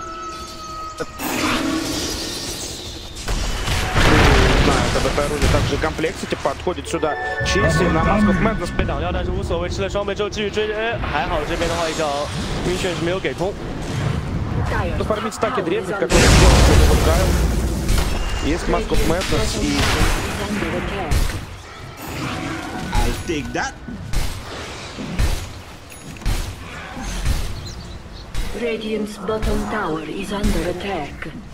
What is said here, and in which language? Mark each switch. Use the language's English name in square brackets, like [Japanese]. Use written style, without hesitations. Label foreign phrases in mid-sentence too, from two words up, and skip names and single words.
[Russian] Также CompLexity подходит сюда, чистый на Mask of Madness [Chinese] 被挡掉，但是无所谓，吃了双倍之后继续追，还好这边的话一条晕眩是没有给通。 [Russian] Пофармить стаки древних, которые сделал сегодня вот Гайл. Есть Mask of Madness и... [English] I'll take that. Radiant's bottom tower is under attack.